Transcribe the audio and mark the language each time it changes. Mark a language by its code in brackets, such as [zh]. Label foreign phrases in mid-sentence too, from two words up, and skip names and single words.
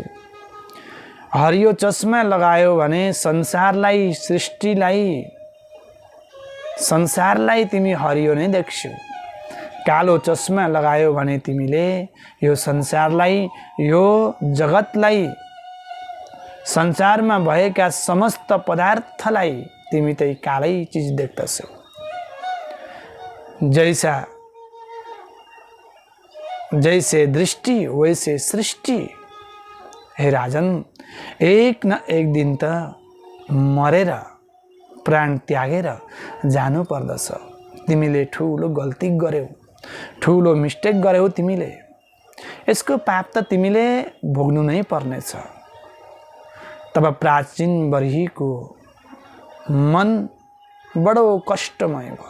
[ne] हरियो चस्मा लगायो भने संसारलाई, सृष्टिलाई, संसारलाई तिमी हरियो नै देख्छौ। कालो चस्मा लगायो भने तिमीले यो संसारलाई, यो जगतलाई, संसारमा भएका समस्त पदार्थलाई तिमी त कालै चीज देख्दछौ। [hi] जैसे दृष्टि वैसे सृष्टि। [ne] हे राजन, एक न एक दिन त मरेर प्राण त्यागेर जानु पर्दछ। तिमीले ठुलो गल्ती गर्यौ। ठुलो मिस्टेक गर्यौ तिमीले, यसको पाप त तिमीले भोग्नु नै पर्नेछ। तब प्राचीन बर्हीको मन बडो कष्टमय भयो।